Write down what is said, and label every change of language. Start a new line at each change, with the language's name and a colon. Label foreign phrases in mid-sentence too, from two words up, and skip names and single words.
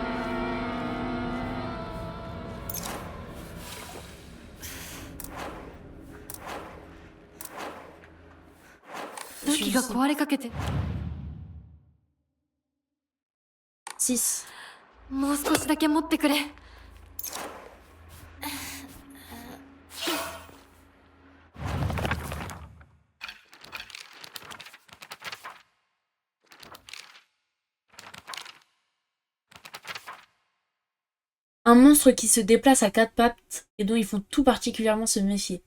Japanese: 時が壊れかけて. 6. もう少しだけ持ってくれ。
French: Un monstre qui se déplace à 4 pattes et dont il faut tout particulièrement se méfier.